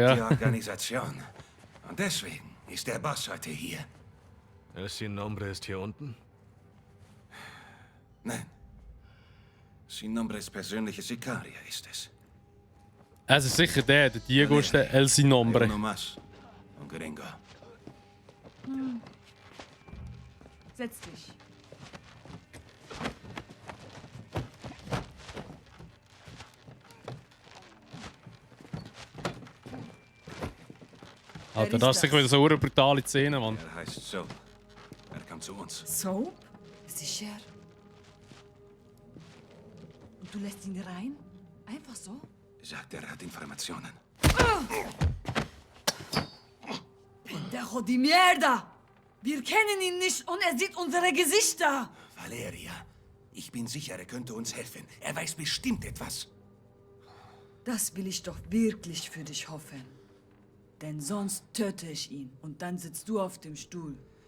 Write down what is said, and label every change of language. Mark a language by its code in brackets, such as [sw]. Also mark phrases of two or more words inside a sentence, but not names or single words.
[de] überlebt die ja. Organisation. Und deswegen ist der Boss heute hier. El Sin Nombre ist hier unten? Nein. Sin Nombres persönliche Sikaria ist es. Es ist sicher der Diego ist der El Sin Nombre. [es] Uno más. Un gringo. [de] Setz dich. Alter, das ist sicher wieder so eine brutale Szene, Mann. Er heißt so. Er kam zu uns. Soap? Sicher? Und du lässt ihn rein? Einfach so? Sagt, er hat Informationen. [es] Pendejo di mierda! [de] Wir kennen ihn nicht und er sieht unsere Gesichter! Valeria, ich bin sicher, er könnte uns helfen. Er weiß bestimmt etwas. Das will ich doch wirklich für dich hoffen. Denn sonst töte ich ihn und dann sitzt du auf dem Stuhl.